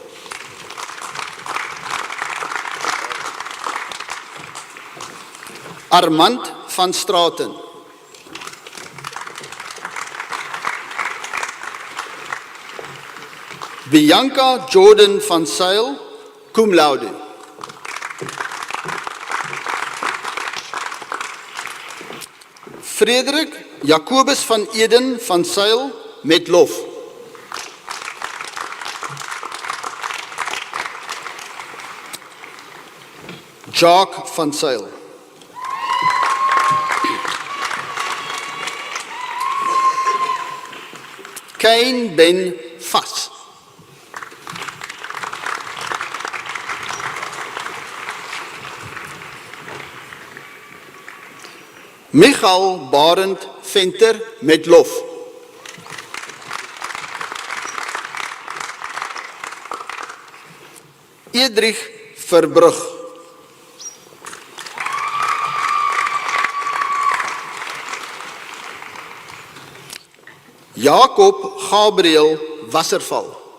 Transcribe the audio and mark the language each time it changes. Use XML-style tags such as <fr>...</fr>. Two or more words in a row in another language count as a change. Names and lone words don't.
<af>Armand van Straten. Bianca Jordan van Sail,</af> <la>cum laude.</la> <af>Frederik Jacobus van Eden van Sail, met lof. Jacques van Zyl. Cain Ben Vas. Michael Barend Venter met lof. Edrich Verbrugg. Jacob Gabriel Wasserval.</af>